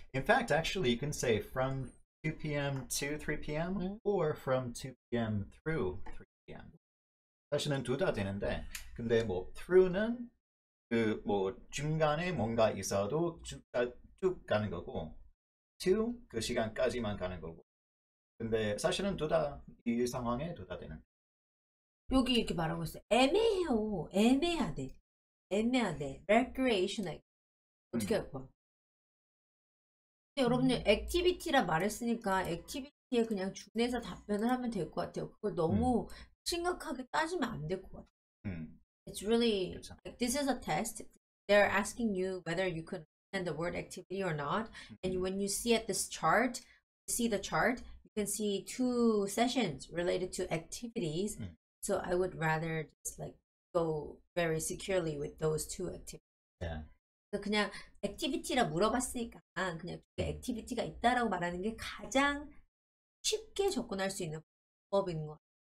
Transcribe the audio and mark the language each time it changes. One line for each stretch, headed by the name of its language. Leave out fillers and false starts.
English: In fact, actually, you can say from 2 p.m. to 3 p.m. or from 2 p.m. through 3 p.m.
Korean: 사실은 둘 다 되는데, 근데 뭐 through는 그 뭐 중간에 뭔가 있어도 쭉 가는 거고, to 그 시간까지만 가는 거고. 근데 사실은 둘 다 이 상황에 둘 다 되는. 여기 이렇게 말하고 있어요. 애매해요. 애매하대. recreational. 어떻게 할 거야? 여러분들 액티비티라 말했으니까 액티비티에 그냥 준해서 답변을 하면 될 것 같아요. 그걸 너무 심각하게 따지면 안 될 것 같아요.
English: It's really like this is a test. They're asking you whether you can understand the word activity or not. And when you see at this chart, you can see two sessions related to activities. So I would rather just like go very securely with those two activities. Yeah.
Korean: 그냥 액티비티라 물어봤으니까 그냥 액티비티가 있다라고 말하는 게 가장 쉽게 접근할 수 있는 방법인 것 같아요.